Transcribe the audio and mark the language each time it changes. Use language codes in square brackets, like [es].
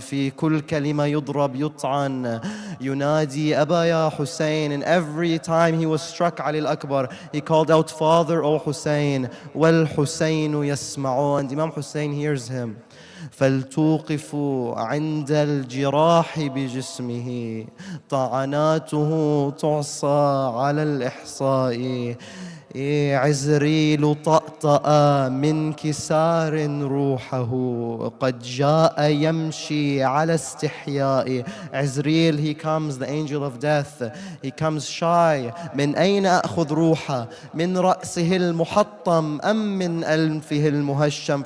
[ar] في كل كلمة يضرب يطعن ينادي أبا يا حسين. [en] And every time he was struck علي الأكبر, he called out, "Father, O Hussein." [ar] والحسين يسمعون. [en] And Imam Hussein hears him. [ar] فلتوقفوا عند الجراح بجسمه، طعناته تعصى على الإحصاء. عزريل طأطأ من كسار روحه، قد جاء يمشي على استحياء. [en] Azrael, he comes, the angel of death, he comes shy. [ar] من أين أخذ روحه؟ من رأسه المحطم أم من أنفه المهشم?